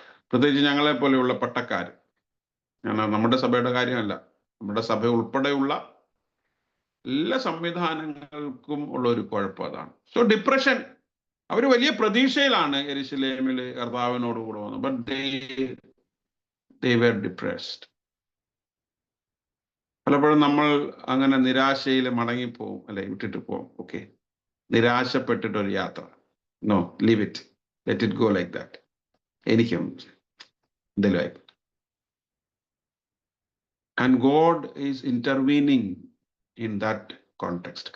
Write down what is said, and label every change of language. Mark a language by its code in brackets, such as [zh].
[ml] പ്രത്യേകിച്ച് ഞങ്ങളെ പോലെയുള്ള പട്ടക്കാർ. നമ്മുടെ സഭയുടെ കാര്യമല്ല, നമ്മുടെ സഭ ഉൾപ്പെടെയുള്ള എല്ലാ സംവിധാനങ്ങൾക്കും ഉള്ള ഒരു കുഴപ്പം അതാണ്. So depression. അവർ വലിയ പ്രതീക്ഷയിലാണ് യെരുശലേമിൽ കർത്താവിനോട് കൂടെ വന്നത്. [en] But they were depressed. [ml] പലപ്പോഴും നമ്മൾ അങ്ങനെ നിരാശയിൽ മടങ്ങിപ്പോവും അല്ലെ, വിട്ടിട്ട് പോവും. [en] okay, [ml] നിരാശപ്പെട്ടിട്ടൊരു യാത്ര. [en] No, leave it, let it go like that. [ml] എനിക്കും എന്തെങ്കിലും. [en] And God is intervening in that context.